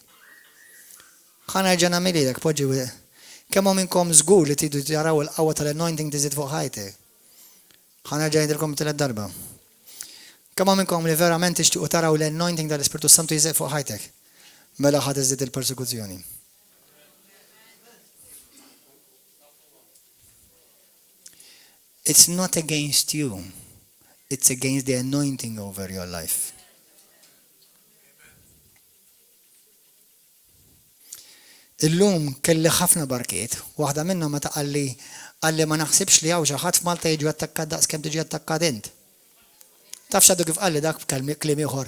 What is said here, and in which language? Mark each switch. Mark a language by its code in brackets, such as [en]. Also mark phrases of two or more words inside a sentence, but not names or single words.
[mt] Ħa nerġa' nagħmililek poġġi. Kemm minnkom żgur li tridu taraw l-qawwa tal-anointing tiżdied fuq ħajtek? Ħa nerġa' ngħidilkom tielet darba. Kemm minnkom li verament tixtiequ taraw l-anointing tal-Ispirtu Santu jiżdied fuq ħajtek? Mela ħadd iżdied il-persekuzzjoni. [en] It's not against you. It's against the anointing over your life. [mt] Illum kelli ħafna barkiet, waħda minnhom meta qalli ma naħsibx li hawn xi ħadd f'Malta jiġu attakkat daqs kemm tiġi attakkat int. Taf x'għadu kif qalli dak kliem ieħor.